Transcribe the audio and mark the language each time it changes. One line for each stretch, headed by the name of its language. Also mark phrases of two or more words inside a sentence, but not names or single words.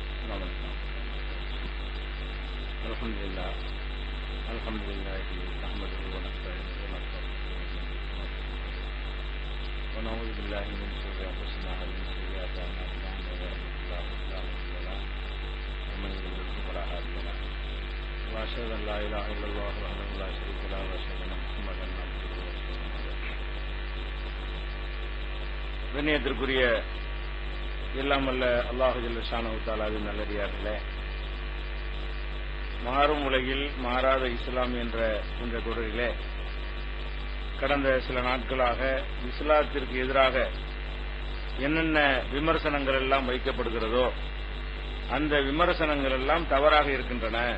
Arabic: الحمد لله نحمده ونستعينه ونستغفره ونعوذ بالله من شرور انفسنا ومن سيئات اعمالنا من يهده الله فلا مضل له ومن يضلل فلا هادي له واشهد ان لا اله الا الله وحده لا شريك له واشهد ان محمدا عبده ورسوله.
Tamil: கண்ணியத்திற்குரிய எல்லாம் வல்ல அல்லாஹ்
Arabic: جل شأنه
Tamil: தஆலாவின் நல்லடியார்களே, மாறும் உலகில் மாறாத இஸ்லாம் என்ற இந்த தொடரிலே கடந்த சில நாட்களாக இஸ்லாத்திற்கு எதிராக என்னென்ன விமர்சனங்கள் எல்லாம் வைக்கப்படுகிறதோ அந்த விமர்சனங்கள் எல்லாம் தவறாக இருக்கின்றன.